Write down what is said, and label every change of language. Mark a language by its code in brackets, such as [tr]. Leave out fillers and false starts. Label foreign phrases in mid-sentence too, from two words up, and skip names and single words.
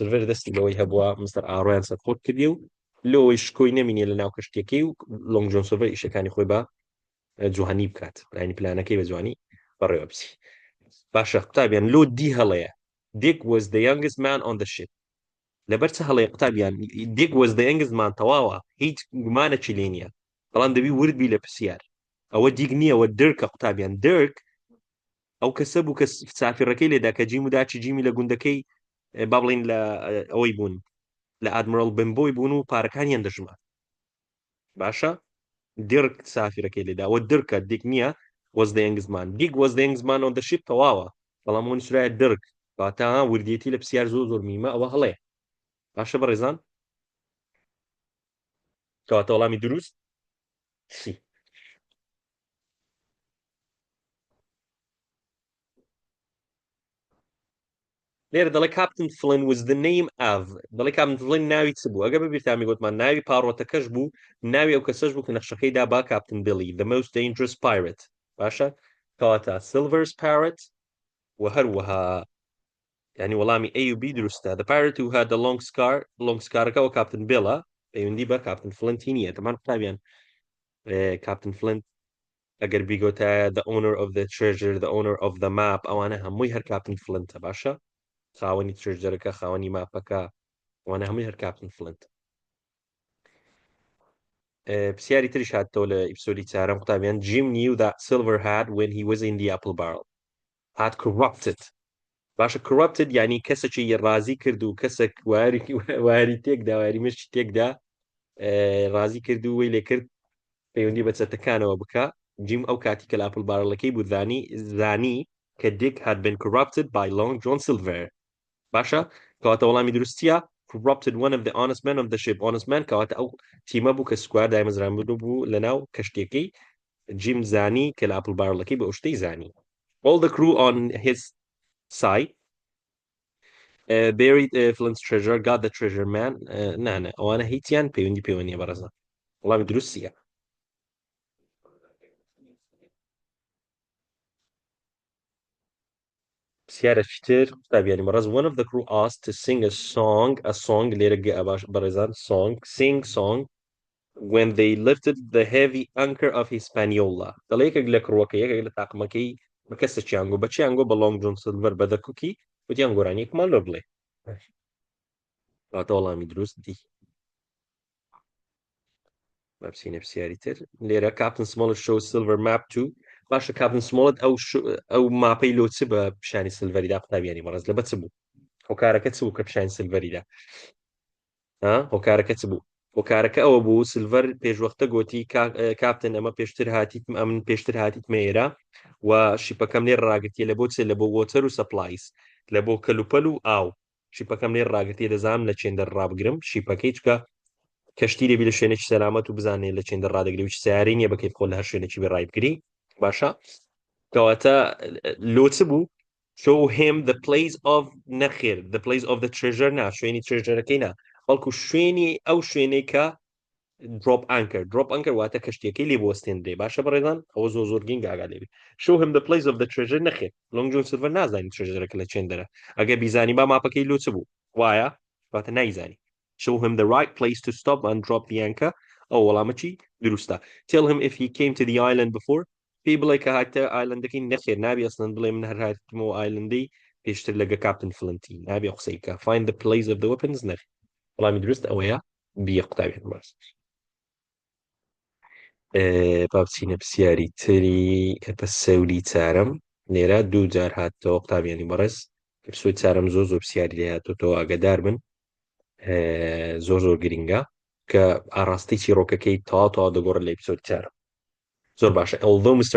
[ckb] سلڤەر دەستی لەوەی هەبووە مستەر ئاڕۆیان سەرخۆت کردی و لەوەی شکۆی نەمینێ لە ناو کەشتێکەکەی و لۆنگ جۆن سلڤەر ئیشەکانی خۆی بە جوهانی بکات ینی پلانەکەی بە جوانی بەڕێوە بچی باشە قوتابیان لۆ دی هەڵەیە [en] Dick was the youngest man on the ship [ckb] لەبەر چه هەڵەیە قوتابیان [en] Dick was the youngest man [ckb] تەواوە هیچ گومانێکی لێ نییە بەڵام دەبی وردبی لە پرسیار ئەوە دیگ نییە ئەوە دەرکە قوتابیان دەرک ئەو کەسە بوو کە سافرەکەی لێدا کە جیم و داچی جیمی لە گوندەکەی با بڵین لە ئەوەی بوون لە ئادمرۆڵ بمبۆی بوون و پارەکانیان دەژما باشە دێرک سافرەکەی لێدا ئەوە دەرکە دیگ نییە [en] was the youngest man Dick was the youngest man on the ship [ckb] تەواوە بەڵام ئەوە نووسرایە دەرک کەواتە وردیەتی لە پرسیار زۆر میمە ئەوە هەڵەیە باشە بەڕێزان کەواتە وەڵامی دروست سی لێرە دەڵێ کاپتن فلین [en] was the name of [ckb] دەڵێ کاپتن فلین ناوی چ بوو ئەگە ببیرتامی گوتمان ناوی پاڕۆتەکەش بوو ناوی ئەو کەسەش بوو کە نەخشەکەی دا با کاپتن بیلی [en] the most dangerous pirate [ckb] باشە کەواتە [en] silver's pirate [ckb] و هەروەها ینی وەڵامی A و B دروستە [en] the pirate who had the long scarەکەەوە [ckb] کاپتن بیڵە پەیوەندی بە کاپتن فلینتی نییە دەمان قوتابیان کاپتن فلینت ئەگەر بیگۆتە [en] the owner of the treasure the owner of the map [ckb] ئەوانە هەمووی هەر کاپتن فلینتە باشە خاوەنی ترێژەرەکە خاوەنی ماپەکە وانە هەمووی هەر کاپتن فلینت پرسیاری تریش هاتەوە لە ئیپسۆدی چارەم قوتابیان [en] Jim knew that Silver had when he was in the apple barrel had corrupted [ckb] باشە corrupted یعنی کەسێکی ڕازی کرد و کەسێک واری تێکدا واری مشتی تێکدا ڕازی کرد و وەی لێ کرد پەیوەندی بە چەتەکانەوە بکە جیم ئەو کاتی کە لە [en] apple barrelەکەی [ckb] بوو زانی کە [en] Dick had been corrupted by Long John Silver [ckb] باشە کەواتە وەڵامی دروستیە [en] corrupted one of the honest men of the ship honest man [ckb] کەواتە ئەو تیمە بوو کە سکوار دایمەزران بوو لە ناو کەشتێکەی جیم زانی کە لە [en] apple barrelەکەی [ckb] بە ئەو شتەی زانی [en] all the crew on his side buried Flint's treasure got the treasure man [ckb] نانە ئەوانە هیچیان پەیوەندی پەیوەندیە بەڕێزە وەڵامی دروستیە پرسیارێکی تر قوتابیانی بەڕێز [en] one of the crew asked to sing a song [ckb] لێرە باش بەڕێزان [en] song when they lifted the heavy anchor of Hispaniola [ckb] دەڵێ یەکێک لە کڕوەکە یەکێک لە تاقمەکەی بە کەسێکیان گۆ بەچیان گۆ بە لۆنگ جۆن سیلڤەر بە دەکوکی وتیان گۆرانی یەکمان لۆ بڵێ کەواتە وەڵامی دروست دی با بچینە پرسیاری تر لێرە کاپتن سمۆڵت [en] shows silver map to [ckb] باشە کاپتن سمۆڵت ئەو ماپەی لۆ چ بە پیشانی سلڤەریدا قوتابیانی بەڕێز لە بە چ بوو هۆکارەکە چ بوو کە پیشانی سلڤەریدا هۆکارەکە چ بوو هۆکارەکە ئەوە بوو سلڤەر پێشوەختە گوتی کاپتن ئەمە پێشتر هاتیت ئەمن پێشتر هاتیت مێرە و شیپەکەم لێ ڕاگرتیە لە بۆ چێ لە بۆ وۆتەر و سەپلایس لە بۆ کەلوپەل و ئاو شیپەکەم لێ ڕاگرتیە دەزانم لە چێندەر ڕابگرم شیپەکەی چکە کەشتی دەبی لە شوێنێکی سەلامەت و بزانێت لە چێندە ڕادەگری و سیاری نییە بەکەیت خۆ لە هەر شوێنێکی بێ ڕایبگری باشە کەواتە لۆ چ بوو [en] show him the place of [ckb] نەخێر [en] the place of the treasure [ckb] نا شوێنی ترێژەرەکەی نا بەڵکو شوێنی ئەو شوێنەی کە [en] drop anchor [ckb] واتە کەشتیەکەی لێ بوەستێنرێ باشە بەڕێزان ئەوە زۆر گینگ ئاگا لێبێ [en] show him the place of the treasure [ckb] نەخێر لۆنگ جۆن سیلڤەر نازانی ترێژەرەکە لە چێندەرە ئەگە بیزانی با ماپەکەی لۆ چ بوو وایە واتە نایزانی [en] show him the right place to stop and drop the anchor [ckb] ئەو وەڵامەکی دروستە [en] tell him if he came to the island before [ckb] پێی بڵێ کە هاتە ئایلندەکەی نەخێر نابی ئەسڵەن بڵێ من هەر هاتمەوە ئایلندەی پێشتر لەگە کاپتن فلنتی نابی قسەیکە [en] find the place of the weapons [ckb] نەخ وەڵامی دروست ئەوەیە بیە قوتابیان باس با بچینە پرسیاری تری ئەپیسەودی چارەم لێرە دوو جار هاتەوە قوتابیانی بەڕێز ئەپیسۆدی چارەم زۆر پرسیاری لێ هاتۆتەوە ئاگادار بن زۆر گرینگە کە ئاڕاستی چیرۆکەکەی تەواو دەگۆڕێت لە ئەپیسۆدی چارەم زۆر باشە [en] although Mr.